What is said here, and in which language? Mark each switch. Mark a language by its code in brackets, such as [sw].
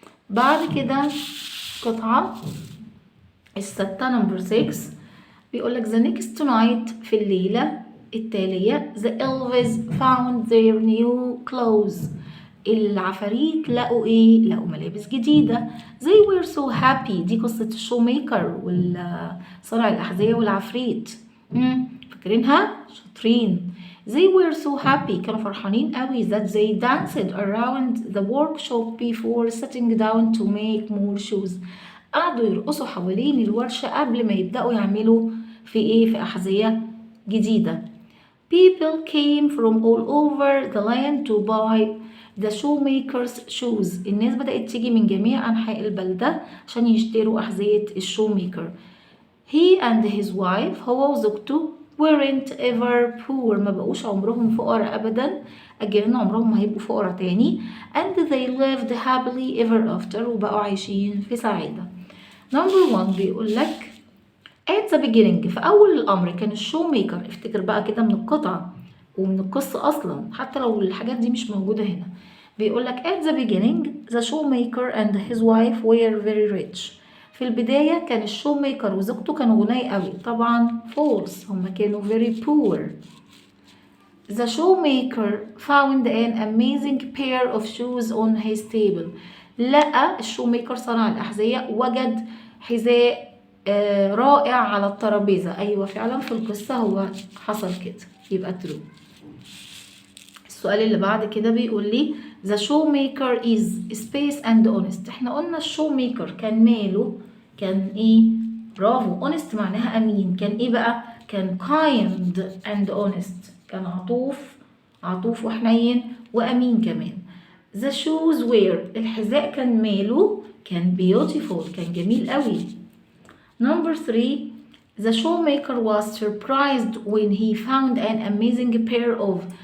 [ar] بعد كده قطعة الستة نمبر 6 بيقول لك [en] the next night [ar] في الليلة التالية [en] the elves found their new clothes. [ar] العفاريت لقوا ايه؟ لقوا ملابس جديدة. [en] they were so happy. [ar] دي قصة الشو ميكر والصانع الأحذية والعفريت. فاكرينها؟ شاطرين. [en] they were so happy [ar] كانوا فرحانين قوي [en] that they danced around the workshop before sitting down to make more shoes. [ar] قعدوا يرقصوا حوالين الورشة قبل ما يبدأوا يعملوا في ايه؟ في أحذية جديدة. [en] people came from all over the land to buy the shoemaker's shoes. [ar] الناس بدأت تيجي من جميع أنحاء البلدة عشان يشتروا أحذية الشوميكر. [en] he and his wife [ar] هو وزوجته [en] weren't ever poor، [ar] ما بقوش عمرهم فقراء أبدا. again عمرهم ما هيبقوا فقراء تاني. [en] and they lived happily ever after، [ar] وبقوا عايشين في سعادة. number 1 بيقول لك [en] at the beginning، [ar] في أول الأمر كان الشو ميكر، افتكر بقى كده من القطعة ومن القصة أصلا حتى لو الحاجات دي مش موجودة هنا. بيقول لك [en] at the beginning the showmaker and his wife were very rich. [ar] في البداية كان الشو ميكر وزوجته كانوا غني قوي. طبعا false، هما كانوا [en] very poor. The showmaker found an amazing pair of shoes on his table. [ar] لقى الشو ميكر صنع الأحذية وجد حذاء رائع على الترابيزة. أيوة فعلا في القصة هو حصل كده، يبقى true. السؤال اللي بعد كده بيقول لي [en] the showmaker is space and honest. [ar] احنا قلنا الشو ميكر كان ماله، كان ايه؟ برافو، honest معناها امين. كان ايه بقى؟ كان [en] kind and honest، [ar] كان عطوف وحنين وامين كمان. [en] the shoes were، [ar] الحذاء كان ماله، كان beautiful، كان جميل قوي. [en] number 3 the showmaker was surprised when he found an amazing pair of.